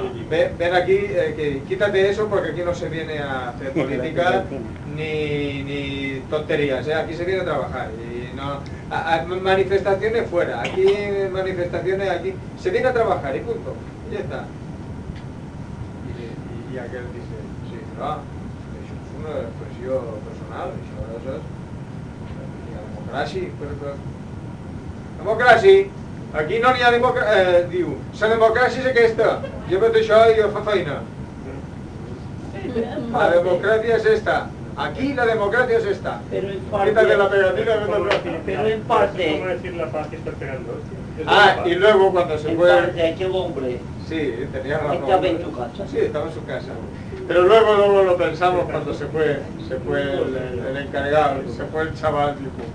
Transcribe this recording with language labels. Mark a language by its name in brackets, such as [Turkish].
[Spanish] Ven aquí, que quítate eso porque aquí no se viene a hacer política ni tonterías, ¿eh? Aquí se viene a trabajar. Y no, manifestaciones fuera, aquí manifestaciones, aquí se viene a trabajar y punto. Y ya está. Y aquel dice, sí, pero eso es una expresión personal, eso es... Pues, democracia, [Catalan] democràcia, aquí no n'hi ha democràcia, diu, la democràcia és aquesta, jo veig això i jo fa feina. La democràcia és esta, aquí la democràcia és esta. [Spanish] Quítate la pegatina, no te preocupes. Pero en parte... ¿Cómo decir la paz que está pegando? Ah, y luego cuando se fue... En parte, aquel hombre... Sí, tenía razón. Estaba en tu casa. Sí, estaba en su casa. Pero luego lo pensamos cuando se fue el encargado, se fue el chaval, dijo...